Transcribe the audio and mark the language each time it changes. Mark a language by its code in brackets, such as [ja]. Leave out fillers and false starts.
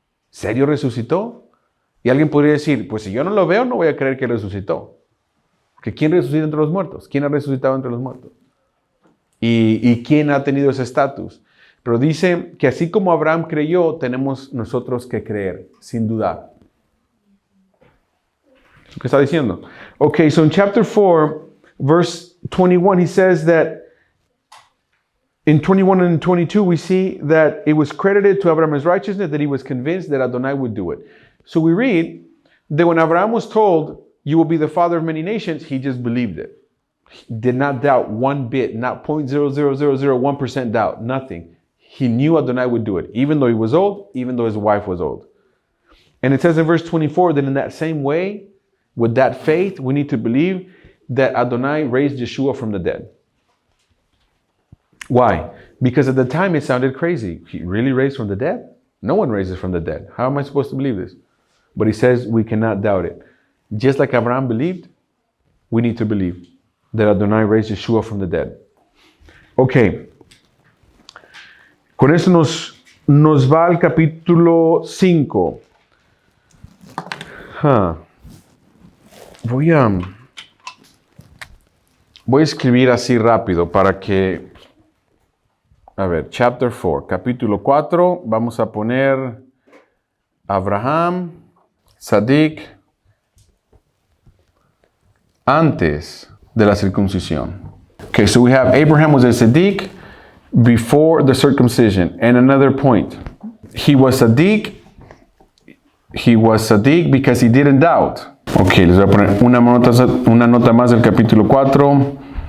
[es] ¿Serio resucitó? Y alguien podría decir, pues si yo no lo veo, no voy a creer que resucitó. ¿Que quién resucita entre los muertos? ¿Quién ha resucitado entre los muertos? ¿Y quién ha tenido ese estatus? Pero dice que así como Abraham creyó, tenemos nosotros que creer, sin dudar. ¿Qué está diciendo? [en] Okay, so in chapter 4, verse 21, he says that in 21 and 22, we see that it was credited to Abraham as righteousness, that he was convinced that Adonai would do it. So we read that when Abraham was told, you will be the father of many nations, he just believed it. He did not doubt one bit, not 0.00001% doubt, nothing. He knew Adonai would do it, even though he was old, even though his wife was old. And it says in verse 24 that in that same way, with that faith, we need to believe that Adonai raised Yeshua from the dead. Why? Because at the time it sounded crazy. He really raised from the dead? No one raises from the dead. How am I supposed to believe this? But he says we cannot doubt it. Just like Abraham believed, we need to believe that Adonai raised Yeshua from the dead. Okay. [es] Con eso nos va al capítulo 5. Voy a escribir así rápido para que... A ver, [en] chapter 4, [es] capítulo 4, vamos a poner Abraham, Sadik, antes de la circuncisión. [en] Okay, so we have Abraham was a Sadiq before the circumcision. And another point, he was Sadiq because he didn't doubt. [es] Okay, les voy a poner una nota más del capítulo 4.